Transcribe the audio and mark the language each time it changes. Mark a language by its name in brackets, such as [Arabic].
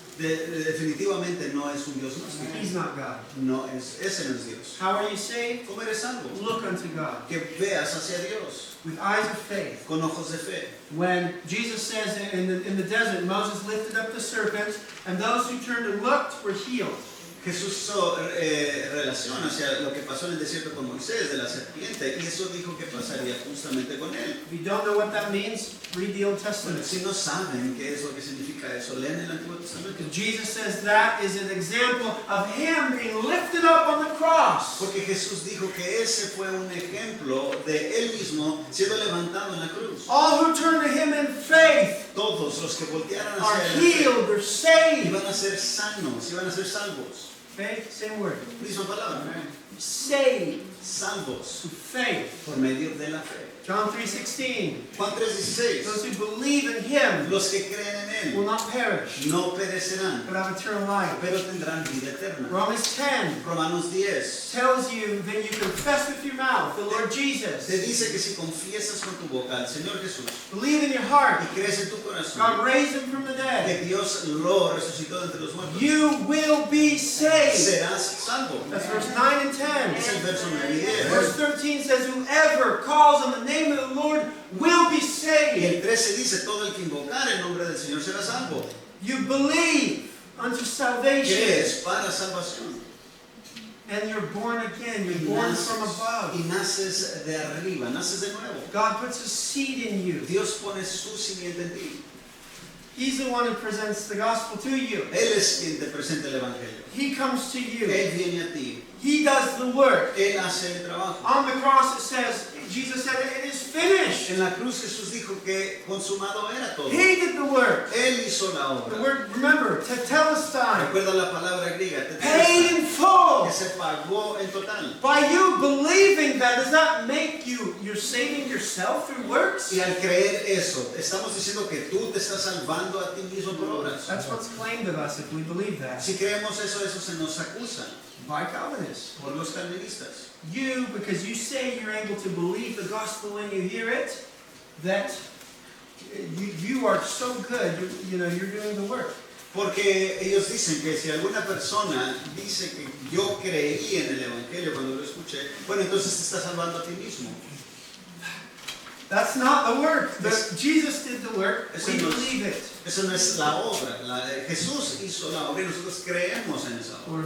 [Spanish] Definitivamente no es un Dios gnóstico. [English] He's not God. [Spanish] Ese no es Dios. [English] How are you saved? [Spanish] ¿Cómo eres salvo? [English] Look unto God [Spanish] Que veas hacia Dios [English] with eyes of faith. [Spanish] con ojos de fe. [English] When Jesus says in the desert, Moses lifted up the serpent, and those who turned and looked were healed. [Spanish] Jesús relaciona hacia lo que pasó en el desierto con Moisés de la serpiente y eso dijo que pasaría justamente con él. [English] If you don't know what that means, read the Old [Spanish] Bueno, [English] Testament. [Spanish] si no saben qué es lo que significa eso, lean el Antiguo Testamento. [English] Because Jesus says that is an example of Him being lifted up on the cross. [Spanish] Porque Jesús dijo que ese fue un ejemplo de él mismo siendo levantado en la cruz. [English] All who turn to Him in faith [Spanish] Todos los que voltearan [English] are [Spanish] hacia él [English] healed, they're saved. [Spanish] iban a ser sanos, iban a ser salvos. [English] Faith, same word. [Spanish] Misma palabra. [English] Saved [Spanish] Salvos [English] through faith. [Spanish] por medio de la fe. [English] John 3:16. [Spanish] Juan 3:16. [English] Those who believe in him [Spanish] Los que creen en [English] will [Spanish] Él [English] not perish, [Spanish] no perecerán, [English] but have eternal life. [Spanish] pero tendrán vida eterna. [English] Romans 10 [Spanish] Romanos 10 [English] tells you that you confess with your mouth the Lord [Spanish] te [English] Jesus, [Spanish] dice que si confiesas con tu boca al Señor Jesús [English] believe in your heart, [Spanish] y crees en tu corazón [English] God raised him from the dead, [Spanish] que Dios lo resucitó de entre los muertos, [English] you will be saved. [Spanish] serás salvo. [English] That's verse 9 and 10. [Spanish] Es el verso 9 y 10. [English] Verse 13 says, whoever calls on the name of the Lord will be saved. [Spanish] el 13 dice, todo el que invocar el nombre del Señor será salvo. [English] You believe unto salvation, [Spanish] Crees para salvación. [English] and you're born again. You're [Spanish] Y [English] born from above. [Spanish] naces de arriba, naces de nuevo. [English] God puts a seed in you. [Spanish] Dios pone su simiente en ti. [English] He's the one who presents the gospel to you. [Spanish] Él es quien te presenta el Evangelio. [English] He comes to you. [Spanish] Él viene a ti. [English] He does the work. [Spanish] Él hace el trabajo. [English] On the cross it says, Jesus said, it is finished. [Spanish] En la cruz Jesús dijo que consumado era todo. [English] He did the work. [Spanish] Él hizo la [English] The [Spanish] obra. [English] word, remember, tetelestai, [Spanish] Recuerda la palabra griega, [English] paid in full. [Spanish] que se pagó en total. [English] By you believing that, does that make you're saving yourself through works? [Spanish] Y al creer eso, estamos diciendo que tú te estás salvando a ti mismo por obras. [English] That's what's claimed of us if we believe that. [Spanish] Si creemos eso, eso se nos acusa [English] By Calvinists. [Spanish] por los calvinistas. [English] You, because you say you're able to believe the gospel when you hear it, that you are so good, you're doing the work. [Spanish] Porque ellos dicen que si alguna persona dice que yo creí en el Evangelio cuando lo escuché, bueno, entonces te estás salvando a ti mismo. [English] That's not the work. Jesus did the work. [Spanish] Eso [English] We [Spanish] no es- [English] believe it. [Spanish] Eso no es la obra. Jesús hizo la obra y nosotros creemos en esa obra